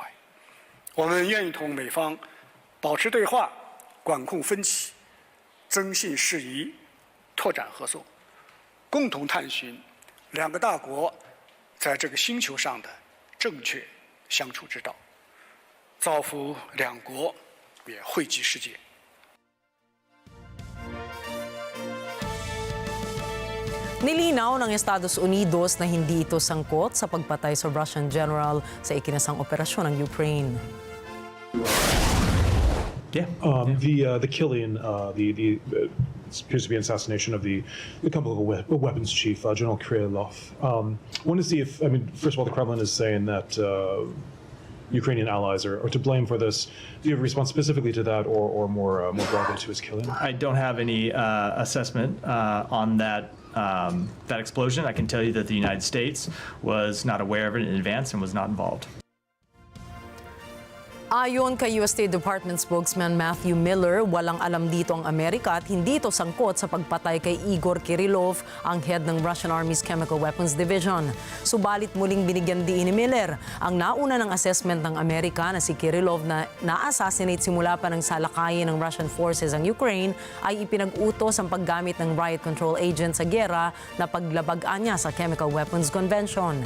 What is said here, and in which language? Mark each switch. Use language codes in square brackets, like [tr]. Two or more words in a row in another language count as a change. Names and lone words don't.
[zh] 我们愿意同美方保持对话，管控分歧，增信事宜，拓展合作，共同探寻两个大国在这个星球上的正确相处之道，造福两国，也惠及世界。 [tl] Nilinaw ng Estados Unidos na hindi ito sangkot sa pagpatay sa [en] Russian general [tl] sa ikinasang operasyon ng Ukraine. [en] Yeah, the killing, the appears to be an assassination of the chemical weapons chief, General Kirillov. Want to see if, first of all, the Kremlin is saying that Ukrainian allies are to blame for this. Do you have a response specifically to that, or more broadly to his killing? I don't have any assessment on that. That explosion. I can tell you that the United States was not aware of it in advance and was not involved. [tl] Ayon kay U.S. [en] State Department spokesman [tl] Matthew Miller, walang alam dito ang Amerika at hindi ito sangkot sa pagpatay kay Igor Kirillov, ang head ng Russian Army's Chemical Weapons Division. Subalit muling binigyan diin ni Miller ang nauna ng assessment ng Amerika na si Kirillov na na-assassinate simula pa ng salakayin ng [en] Russian forces [tl] ang Ukraine ay ipinag-utos ang paggamit ng [en] riot control agent [tl] sa giyera na paglabagaan niya sa Chemical Weapons Convention.